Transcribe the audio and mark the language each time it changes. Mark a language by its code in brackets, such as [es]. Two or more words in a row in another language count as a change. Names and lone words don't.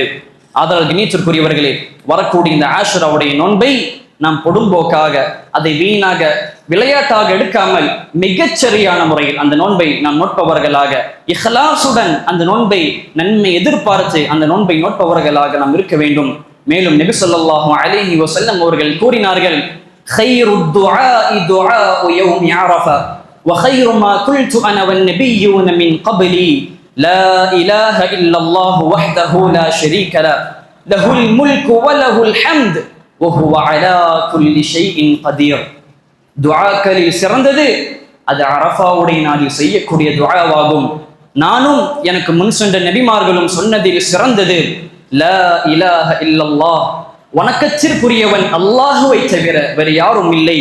[ta] ஆதலால் கண்ணியத்திற்குரியவர்களே, வரக்கூடிய இந்த ஆஷுராவுடைய நோன்பை நாம் பொடும்போக்காக, அதை வீணாக விளையாட்டாக எடுக்காமல் மிகச்சரியான முறையில் அந்த நோன்பை நாம் நோட்பவர்களாக, இஹ்லாசுடன் அந்த நோன்பை நன்மை எதிர்பார்த்து அந்த நோன்பை நோட்பவர்களாக நாம் இருக்க வேண்டும். மேலும் நபி [ar] صلى الله عليه وسلم [ta] அவர்கள் கூறினார்கள், [ar] خيرُ الدُّعَاءِ دُعَاءُ يَوْمِ عَرَفَةٍ وَخَيْرُ مَا قُلْتُ أَنَا وَالنَّبِيُّونَ مِنْ قَبْلِي لَا إِلَهَ إِلَّا اللَّهُ وَحْدَهُ لَا شَرِيكَ لَهُ لَهُ الْمُلْكُ وَلَهُ الْحَمْدُ وَهُوَ عَلَى كُلِّ شَيْءٍ قَدِيرٌ. [ta] துஆக்களில் சிறந்தது அது அரஃபாவுடைய நாளில் செய்யக்கூடிய துஆவாகும். நானும் எனக்கு முன் சென்ற நபிமார்களும் சொன்னதில் சிறந்தது [ar] لا إله إلا الله, [ta] வணக்கத்திற்குரியவன் அல்லாஹுவை தவிர வேறு யாரும் இல்லை.